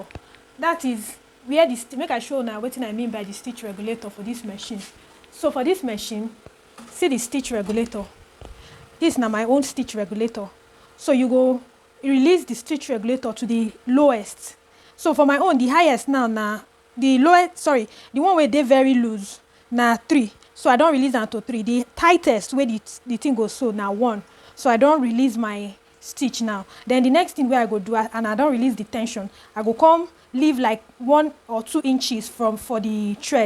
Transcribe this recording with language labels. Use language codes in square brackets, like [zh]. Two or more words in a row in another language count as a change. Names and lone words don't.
[pcm] That is where the make I show una wetin I mean by the stitch regulator for this machine. So for this machine, see the stitch regulator. This na my own stitch regulator. So you go release the stitch regulator to the lowest. So for my own, the highest now na the lowest, sorry, the one wey dey very loose na 3. So I don release am to 3. The tightest wey the thing go sew na 1. So I don release my stitch now. Then the next thing wey I go do, and I don release the tension, I go come leave like 1 or 2 inches for the thread.